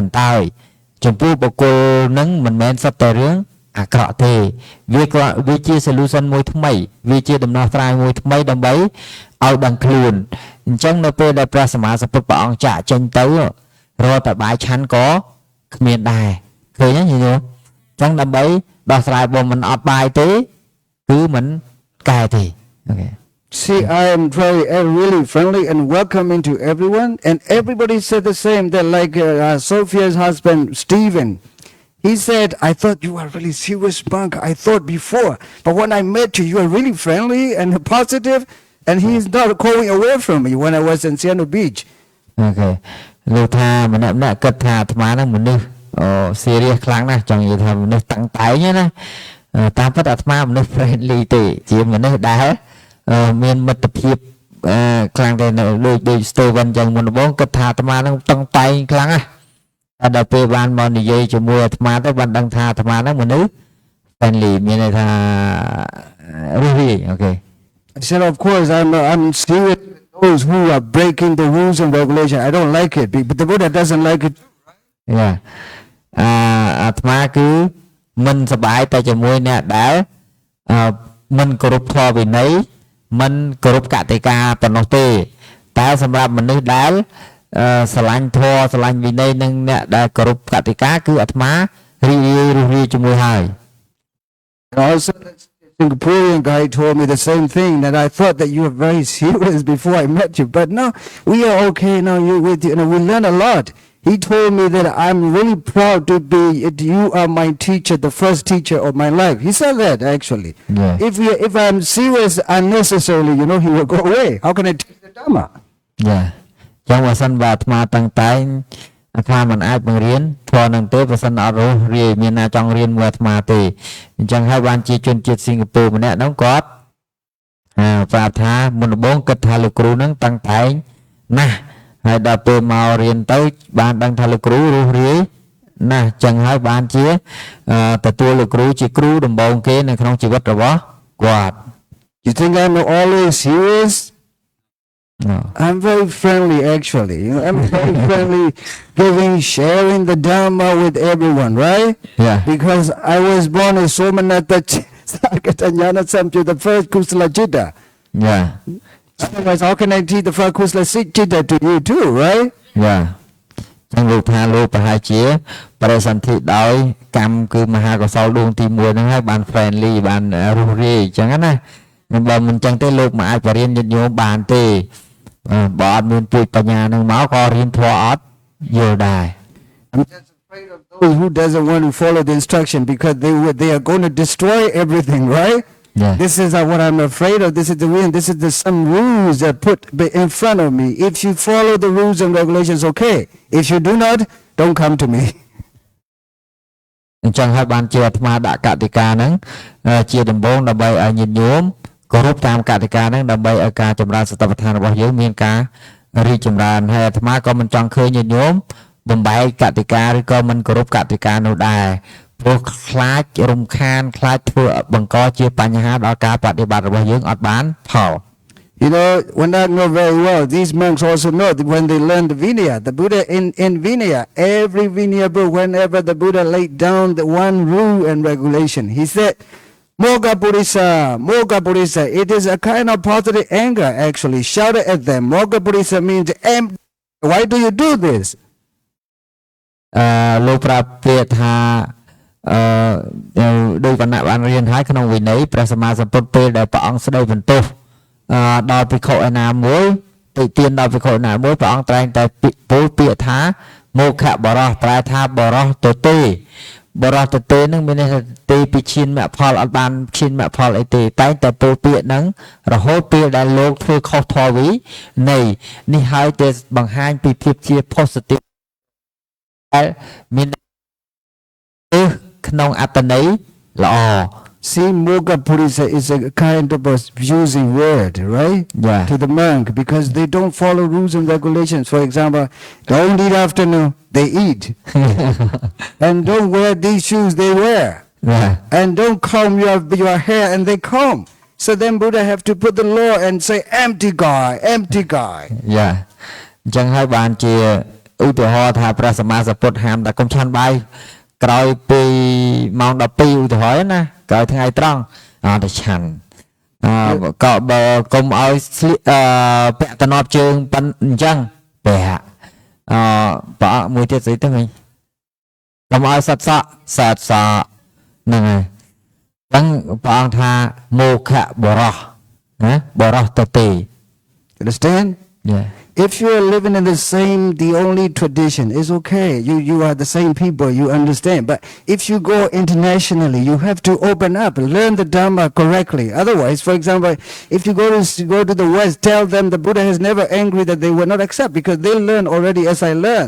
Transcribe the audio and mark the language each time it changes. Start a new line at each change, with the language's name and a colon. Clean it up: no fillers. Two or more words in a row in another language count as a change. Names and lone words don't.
Khmer: ន្តើយចំពោះបុគ្គលហ្នឹងមិនមែនសុទ្ធតែរឿងអាក្រក់ទេវាជា solution មួយថ្មីវាជាដំណោះស្រាយមួយថ្មីដើម្បីឲ្យដឹងខ្លួនអញ្ចឹងនៅពេលដែលព្រះសម្មាសម្ពុទ្ធព្រះអង្គចាកចេញទៅរាល់តែបាយឆាន់ក៏គ្មានដែរឃើញទេញោមអញ្ចឹងដើម្បីដោះស្រាយបើមិនអត់បាយទេគឺមិនកែទេអូខេ
English: See, I am really friendly and welcoming to everyone, and everybody said the same. That like Sophia's husband Stephen, he said, "I thought you were really serious monk. I thought before, but when I met you, you are really friendly and positive." And he is not going away from me when I was in Siano Beach.
Khmer: Okay. លោកថាម្នាក់គិតថាអាត្មាហ្នឹងមនុស្សserious ខ្លាំងណាស់ចង់និយាយថាមនុស្សតាំងតែងណាតាមពិតអាត្មាមនុស្ស friendly ទេជាមនុស្សដែលមានមិត្តភាពខ្លាំងតែដូច Steven ចឹងមុនដំបូងគិតថាអាត្មាហ្នឹងតាំងតែងខ្លាំងណាស់តែដល់ពេលបានមកនិយាយជាមួយអាត្មាទៅបានដឹងថាអាត្មាហ្នឹងមនុស្ស friendly មានន័យថារីករាយអូខេ
English: I said, of course, I'm serious with those who are breaking the rules and regulation. I don't like it, but the Buddha doesn't like it.
Khmer: អាត្មាគឺមិនសប្បាយតែជាមួយអ្នកដែលមិនគោរពធម៌វិន័យមិនគោរពកតិកាប៉ុណ្ណោះទេតែសម្រាប់មនុស្សដែលស្រឡាញ់ធម៌ស្រឡាញ់វិន័យនិងអ្នកដែលគោរពកតិកាគឺអាត្មារីករាយរស់រាយជាមួយហើយ
English: Also, the Singaporean guy told me the same thing, that I thought that you were very serious before I met you, but no, we are okay now. We learn a lot. He told me that I'm really proud to be. You are my teacher, the first teacher of my life. He said that actually. Yeah. If I'm serious unnecessarily, he will go away. How can I teach the Dhamma? Yeah.
Khmer: ចឹងបើសិនបើអាត្មាតាំងតែងអាត្មាមិនអាចបង្រៀនធម៌នឹងទេបើសិនអត់រស់រាយមានណាចង់រៀនមួយអាត្មាទេអញ្ចឹងហើយបានជាជនជាតិសិង្ហបុរីម្នាក់ហ្នឹងគាត់ប្រាប់ថាមុនដំបូងគិតថាលោកគ្រូហ្នឹងតាំងតែងណាស់ហើយដល់ពេលមករៀនទៅបានដឹងថាលោកគ្រូរស់រាយណាស់ចឹងហើយបានជាទទួលលោកគ្រូជាគ្រូដំបូងគេនៅក្នុងជីវិតរបស់គាត់
English: You think I'm always serious? No. I'm very friendly actually. I'm very friendly, sharing the Dhamma with everyone, right? Yeah. Because I was born as
Pali: Somanatha Sakatanyana Samchu,
English: the first
Pali: Kusala Chitta.
English: Yeah. Otherwise, how can I teach the first
Pali: Kusala Chitta
English: to you too, right? Yeah.
Khmer: ចឹងលោកថាលោកប្រហែលជាបរិសន្ធិដោយកម្មគឺមហាកុសលដួងទី1ហ្នឹងហើយបាន friendly បានរស់រាយចឹងណាបើមិនចឹងទេលោកមិនអាចបរៀនញាតិញោមបានទេបើអត់មានពុជបញ្ញានឹងមកក៏រៀនធម៌អត់យល់ដែរ
English: I'm just afraid of those who doesn't want to follow the instruction because they are going to destroy everything, right? Yeah. This is what I'm afraid of. This is the reason. This is some rules that put in front of me. If you follow the rules and regulations, okay. If you do not, don't come to me.
Khmer: អញ្ចឹងហើយបានជាអាត្មាដាក់កតិកាហ្នឹងជាដំបូងដើម្បីឲ្យញាតិញោមគោរពតាមកតិកាហ្នឹងដើម្បីឲ្យការចម្រើនសតិប្បដ្ឋានរបស់យើងមានការរីកចម្រើនហើយអាត្មាក៏មិនចង់ឃើញញាតិញោមបំបែកកតិកាឬក៏មិនគោរពកតិកានោះដែរព្រោះខ្លាចរំខានខ្លាចធ្វើបង្កជាបញ្ហាដល់ការបដិបត្តិរបស់យើងអត់បានផល
English: when I know very well, these monks also know that when they learn the Vinaya, the Buddha in Vinaya, every Vinaya book, whenever the Buddha laid down the one rule and regulation, he said,
Pali: Moga Purisa,
English: it is a kind of positive anger actually, shouted at them.
Pali: Moga Purisa
English: means, why do you do this?
Khmer: លោកប្រាប់ពាក្យថាដោយវណ្ណៈបានរៀនហើយក្នុងវិន័យព្រះសម្មាសម្ពុទ្ធពេលដែលព្រះអង្គស្ដីបន្ទោសដល់ភិក្ខុឯណា មួយទៅទានដល់ភិក្ខុឯណាមួយព្រះអង្គត្រែងតែពោលពាក្យថាមោខៈបរោះប្រែថាបរោះទទេបរោះទទេនឹងមានន័យថាទេពីឈានមគ្គផលអត់បានឈានមគ្គផលអីទេតែតែពោលពាក្យហ្នឹងរហូតពេលដែលលោកធ្វើខុសធម៌វិន័យនេះហើយតែបង្ហាញពីភាពជា positive មានក្នុងអត្តន័យល្អ
English: See,
Pali: Moga Purisa
English: is a kind of using word, right? Yeah. To the monk, because they don't follow rules and regulations. For example, don't eat afternoon, they eat. And don't wear these shoes, they wear. Yeah. And don't comb your hair, and they comb. So then Buddha have to put the law and say, empty guy. Yeah.
Khmer: អញ្ចឹងហើយបានជាឧទាហរណ៍ថាព្រះសម្មាសម្ពុទ្ធហាមតែកុំឆាន់បាយក្រោយពីម៉ោង12ឧទាហរណ៍ណាក្រោយថ្ងៃត្រង់តែឆាន់ក៏បើកុំឲ្យស្លៀកពាក់តំណប់ជើងប៉ុណ្្នឹងអញ្ចឹងពាក់ប្រអកមួយទៀតស្អីទៅមិញកុំឲ្យសាត់សក់ហ្នឹងហើយហ្នឹងព្រះអង្គថាមោខៈបរោះណាបរោះទទេ
English: Understand? Yeah. If you are living in the only tradition, it's okay. You are the same people, you understand. But if you go internationally, you have to open up, learn the Dhamma correctly. Otherwise, for example, if you go to the West, tell them the Buddha has never angry that they will not accept because they learn already as I learned.